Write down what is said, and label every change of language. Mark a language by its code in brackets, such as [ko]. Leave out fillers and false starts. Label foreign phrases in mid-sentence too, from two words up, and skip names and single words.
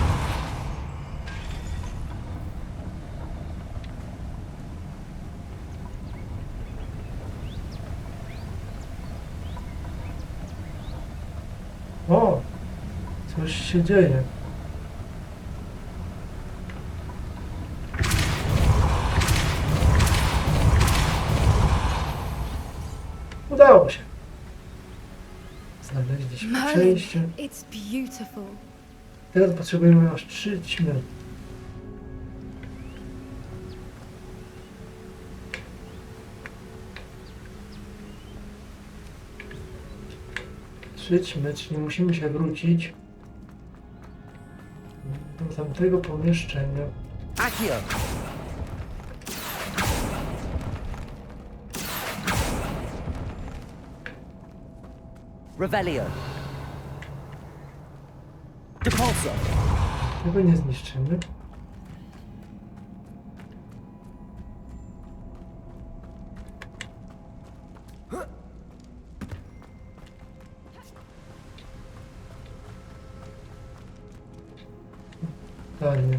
[pl] O! Coś się dzieje. Udało się. Znaleźliśmy Merlin, przejście. [en] it's beautiful. [pl] Teraz potrzebujemy aż 3 ćmy. Czyli musimy się wrócić do tamtego pomieszczenia. [la] Accio. Revelio. Depulso. [pl] Tego nie zniszczymy. Dalej.